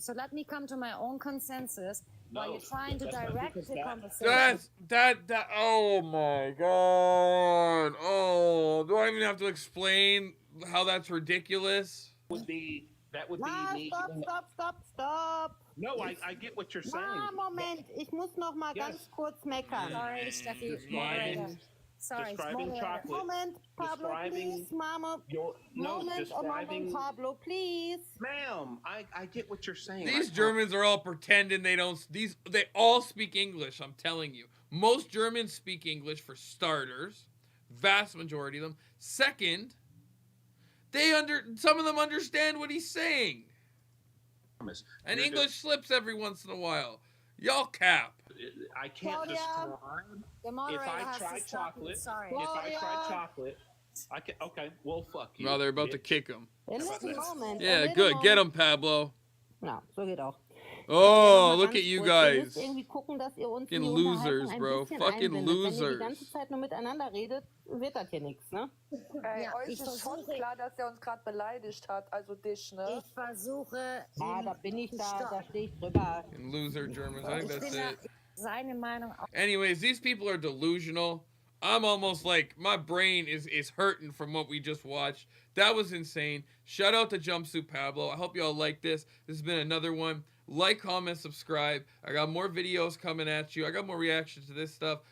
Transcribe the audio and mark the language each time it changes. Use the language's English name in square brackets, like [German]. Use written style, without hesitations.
[English] So let me come to my own consensus while you're trying to direct the conversation. Oh my God. Oh, do I even have to explain how that's ridiculous? That would be me. Stop. No, I get what you're saying. [German] Moment, ich muss noch mal ganz kurz meckern. [English] Sorry, Steffi. Sorry, describing chocolate. Moment, Pablo, please, Mama. Moment, Pablo, please. Ma'am, I get what you're saying. These Germans are all pretending they don't. They all speak English. I'm telling you, most Germans speak English for starters. Vast majority of them. Second, some of them understand what he's saying. And English slips every once in a while. Y'all cap. I can't describe. If I try chocolate, I can. Okay, well, fuck you. Well, they're about to kick him. [German] Moment. [English] Yeah, good. Get him, Pablo. [German] Ja, so geht auch. [English] Oh, look at you guys. Fucking losers, bro. Fucking losers. [German] Wenn ihr die ganze Zeit nur miteinander redet, wird das hier nichts, ne? Euch ist schon klar, dass er uns gerade beleidigt hat, also dich, ne? Ich versuche... Da bin ich da stehe ich drüber. [English] Loser Germans, I think that's it. [German] Seine Meinung... [English] Anyways, these people are delusional. I'm almost like, my brain is hurting from what we just watched. That was insane. Shout out to Jumpsuit Pablo. I hope y'all like this. This has been another one. Like, comment, subscribe. I got more videos coming at you. I got more reactions to this stuff.